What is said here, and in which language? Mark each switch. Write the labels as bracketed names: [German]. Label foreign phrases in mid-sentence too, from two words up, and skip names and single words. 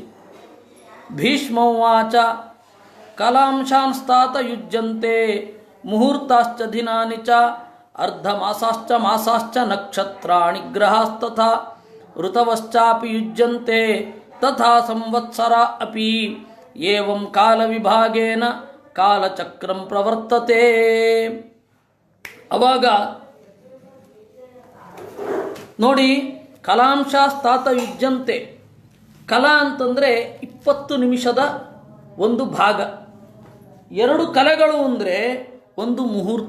[Sanskrit] ಭೀಷ್ಮೋವಾಚ ಕಲಾಂಶಾಂಸ್ತಾತ ಯುಜ್ಯಂತೆ ಮುಹೂರ್ತಾಶ್ಚ ದಿನಾನಿ ಚ ಅರ್ಧಮಾಸಾಶ್ಚ ಮಾಸಾಶ್ಚ ನಕ್ಷತ್ರಾಣಿ ಗ್ರಹಾಸ್ತಥಾ ಋತವಶ್ಚಾಪಿ ಯುಜ್ಯಂತೆ ತಥಾ ಸಂವತ್ಸರ ಅಪಿ ಏವಂ ಕಾಲವಿಭಾಗೇನ ಕಾಲಚಕ್ರಂ ಪ್ರವರ್ತತೆ. [Kannada] ಅವಾಗ ನೋಡಿ, [Sanskrit] ಕಲಾಂಶಾಸ್ತಾತ ಯುಜ್ಯಂತೆ. [Kannada] ಕಲಾ ಅಂತಂದರೆ 20 ನಿಮಿಷದ ಒಂದು ಭಾಗ. 2 ಕಲೆಗಳು ಅಂದರೆ ಒಂದು ಮುಹೂರ್ತ.